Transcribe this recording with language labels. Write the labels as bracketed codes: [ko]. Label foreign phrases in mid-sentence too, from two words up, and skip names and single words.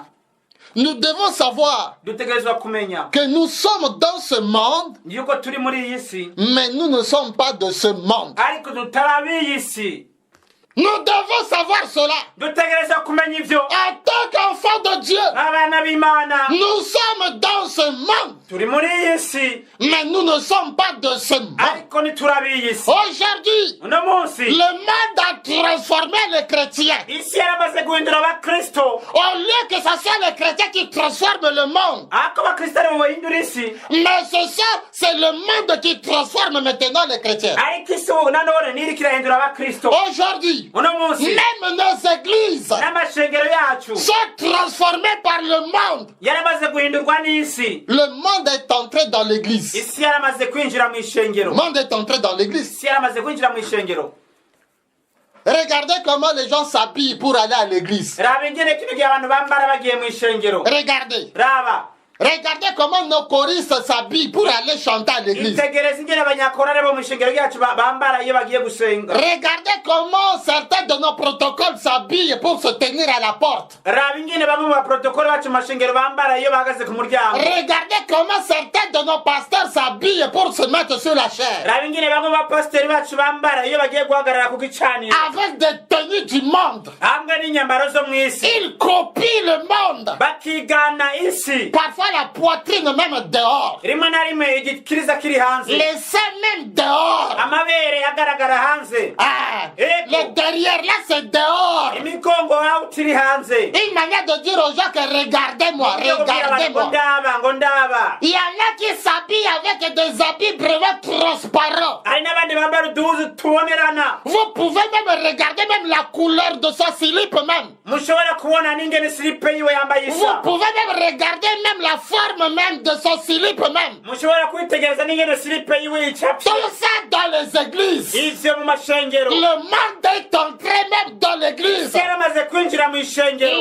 [fr] nous devons savoir [rn] dutegerezwa kumenya [fr] que nous sommes dans ce monde, [rn] yuko turi muri iyi si, [fr] mais nous ne sommes pas de ce monde. [rn] ariko tutari ab'iyi si. [fr] Nous devons savoir cela. [rn] dutegerezwa kumenya ibyo [fr] En tant qu'enfant de Dieu, [rn] abana b'Imana. [fr] nous sommes dans ce monde, [rn] turi muri iyi si, [fr] mais nous ne sommes pas de ce monde. [rn] ariko ntituri ab'iyi si. [fr] Aujourd'hui, [rn] uno munsi [fr] le monde a transformé les chrétiens. [rn] isi yaramaze guhindura abakristo, [fr] Au lieu que ce soit les chrétiens qui transforment le monde, [rn] ariko abakristo aribo bahindura isi, [fr] mais c'est le monde qui transforme maintenant les chrétiens. [rn] ariko isi ubu nanone ntiriko irahindura abakristo. [fr] Aujourd'hui, [rn] uno munsi [fr] même nos églises [rn] n'amashengero yacu [fr] sont transformées par le monde. [rn] yaramaze guhindurwa n'isi. [fr] Le monde est entré dans l'église. [rn] isi yaramaze kwinjira mu [fr] Le [rn] ishengero. [fr] monde est entré dans l'église. [rn] isi yaramaze kwinjira mu ishengero. [fr] Regardez comment les gens s'habillent pour aller à l'église. [rn] raba ingene kino gihe abantu bambara bagiye mu ishengero. [fr] Regardez. [rn] raba [fr] Regardez comment nos choristes s'habillent pour aller chanter à l'église. [rn] itegereza ingene abanyakorale bo mu ishengero ryacu bambara iyo bagiye gusenga. [fr] Regardez comment certains de nos protocoles s'habillent pour se tenir à la porte. [rn] raba ingene bamwe mu baprotokole bacu mu mashengero bambara iyo bahagaze ku muryango. [fr] Regardez comment certains de nos pasteurs s'habillent pour se mettre sur la chaire. [rn] raba ingene bamwe mu bapasiteri bacu bambara iyo bagiye guhagarara ku gicaniro. [fr] Avec des tenues du monde. [rn] hamwe n'inyambaro zo mu isi. [fr] Ils copient le monde. [rn] bakigana isi. [fr] Parfois la poitrine même dehors. [rn] rimwe na rimwe igikiriza kiri hanze. [fr] Les seins même dehors. [rn] amabere agaragara hanze. [fr] Ah, le derrière là c'est dehors. [rn] imigongo aho tiri hanze. [fr] Une manière de dire aux gens que regardez-moi, regardez-moi. [rn] ngo ndaba. [fr] Il y en a qui s'habillent avec des habits vraiment transparents. [rn] hari n'abandi bambara uduhuzu tubonerana. [fr] Vous pouvez même regarder même la couleur de son slip même. [rn] mushobora kubona n'ingene silipe yiwe yambaye [fr] Vous [rn] isa. [fr] pouvez même regarder même la forme même de son slip même. [rn] mushobora kwitegereza n'ingene silipe yiwe yicapye. [fr] Tout ça dans les églises. [rn] ivyo mu mashengero. [fr] Le monde est entré même dans l'église. [rn] isi yaramaze kwinjira mu ishengero.